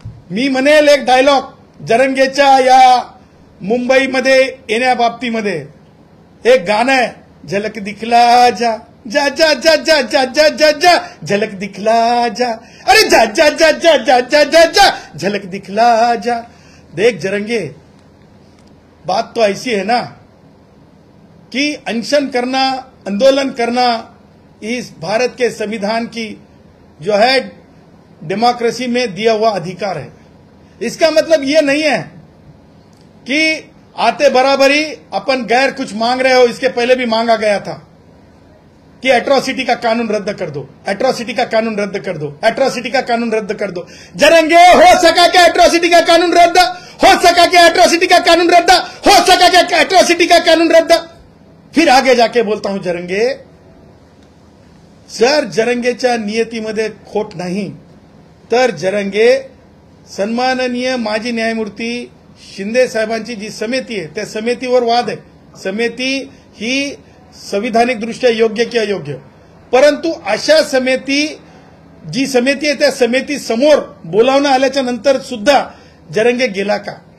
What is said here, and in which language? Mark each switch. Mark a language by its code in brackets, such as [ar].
[mr] मी म्हणेल एक डायलॉग जरंगेच्या या मुंबईमध्ये येण्याबाबतीमध्ये, एक गाणं आहे, [hi] झलक दिखला जा जा जा जा जा जा जा जा जा झलक दिखला जा, [mr] अरे जा जा जा जा जा जा जा जा झलक दिखला जा. [hi] देख जरंगे, बात तो ऐसी है ना कि अनशन करना, आंदोलन करना इस भारत के संविधान की जो है डेमोक्रेसी में दिया हुआ अधिकार है. इसका मतलब ये नहीं है कि आते बराबरी अपन गैर कुछ मांग रहे हो. इसके पहले भी मांगा गया था कि एट्रोसिटी का कानून रद्द कर दो, एट्रोसिटी का कानून रद्द कर दो, एट्रोसिटी का कानून रद्द कर दो. जरंगे, हो सका क्या एट्रोसिटी का कानून रद्द? हो सका क्या एट्रोसिटी का कानून रद्द? हो सका क्या एट्रोसिटी का कानून रद्द? फिर आगे जाके बोलता हूं [mr] जरंगे, जर जरंगेच्या नियतीमध्ये खोट नाही तर जरंगे सन्माननीय माजी न्यायमूर्ती शिंदे साहेबांची जी समिती आहे त्या समितीवर वाद आहे. समिती ही संविधानिक दृष्ट्या योग्य की अयोग्य, परंतु अशा जी समिती आहे त्या समिती समोर बोलावणं आल्याच्या नंतर सुद्धा जरंगे गेला का?